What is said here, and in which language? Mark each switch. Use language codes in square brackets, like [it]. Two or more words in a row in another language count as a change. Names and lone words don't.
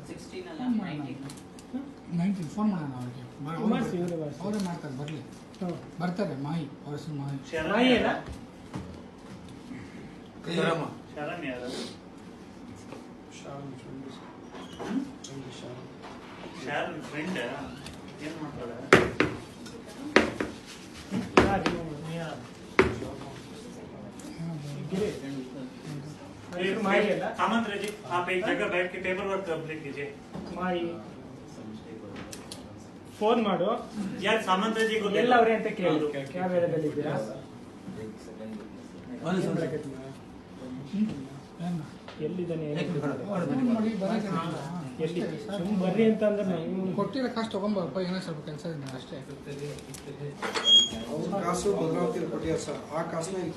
[kn] 19 ಫೋನ್ ಮಾಡೋಣ ಅವ್ರಿಗೆ. ಅವರೇ ಮಾಡ್ತಾರೆ, ಬರಲಿ ಬರ್ತಾರೆ. ಮಾಹಿ ಅವ್ರ ಹೆಸರು ಮಾಹಿ. ಶರಣ್ ಯಾರು? ಶರಣ್ ಫ್ರೆಂಡ್ ಏನ್ ಮಾಡ್ತಾರೆ? [hi] सामंत जी आप एक जगह बैठ के [en] paper work complete [hi] कीजिए. [kn] ಫೋನ್ ಮಾಡು [hi] यार सामंत जी को [kn] ಎಲ್ಲ ಅವರೇ ಅಂತ ಕೇಳು. ಯಾವ ವೇಳೆದಲ್ಲಿ ಇದ್ದೀರಾ? ಎಲ್ಲಿದ್ದಾನೆ? ಎಲ್ಲಿ ಸುಮ್ಮನೆ ಬರ್ರಿ ಅಂತ ಅಂದ್ರೆ ಕೊಟ್ಟಿರೋ ಕಾಸು ತಗೊಂಬಪ್ಪ, ಏನೋ ಸ್ವಲ್ಪ ಕೆಲಸ ಇದೆ ಅಷ್ಟೇ. ಕಾಸು ಭದ್ರಾವತಿ ಕೊಟ್ಟಿದ್ದಾರೆ ಸರ್. ಆ ಕಾಸನ್ನ ಇಲ್ಲಿ